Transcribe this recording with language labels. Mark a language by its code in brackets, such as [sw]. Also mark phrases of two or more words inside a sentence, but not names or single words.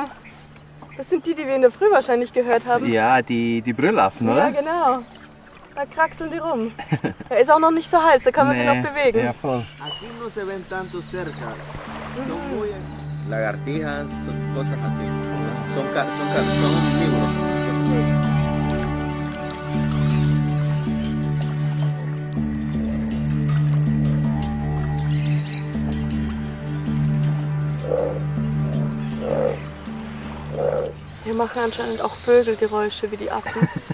[de] Das sind die, die wir in der Früh wahrscheinlich gehört haben. Ja, die Brüllaffen, oder? Ja, genau. Da kraxeln die rum. Er ist auch noch nicht so heiß, da kann man sich noch bewegen. Ja, voll. [es] Aquí no se ven tanto cerca. Son muy lagartijas, cosas así. Son omnívoros. [de] Wir machen anscheinend auch Vögelgeräusche wie die Affen.